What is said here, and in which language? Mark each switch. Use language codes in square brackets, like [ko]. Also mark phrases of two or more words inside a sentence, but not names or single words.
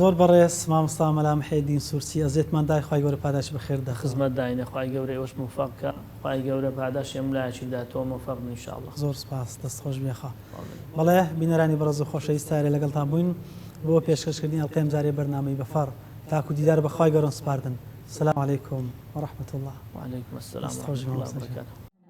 [ckb] زۆر بەڕێز مامۆستا مەلا محەیدین سورسی ئەزێتمان دای خوای گەورە پاداش بەخێر دە خزمەت داینە خوای گەورە ئێوەش موفەقکە خوای گەورە پاداشی ئەم لایەکی داتەوە موفەق بن ئینشاءالله زۆر سپاس دەستخۆش بێخە بەڵێ بینەرانی بەڕێز و خۆشەویستارێ لەگەڵتان بووین بۆ پێشکەشکردنی ئەڵقەی جارێ بەرنامەی بەفەڕ تاکو دیدار بەخوای گەورە سپاردن [ar] السلام عليكم ورحمة الله وعليكم السلام ورحمة الله وبركاته